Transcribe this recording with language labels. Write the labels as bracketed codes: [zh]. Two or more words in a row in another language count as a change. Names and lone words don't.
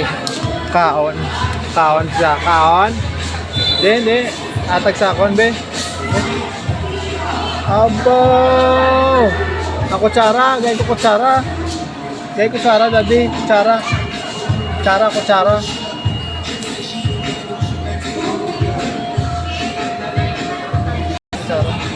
[hil] Kaon. Kaon siya. Kaon. De. Atag sa akon, be. Abaw. Ako kutsara. Gaya ko kutsara. Gaya kutsara, daddy. Kutsara. Kutsara, kutsara. Kutsara.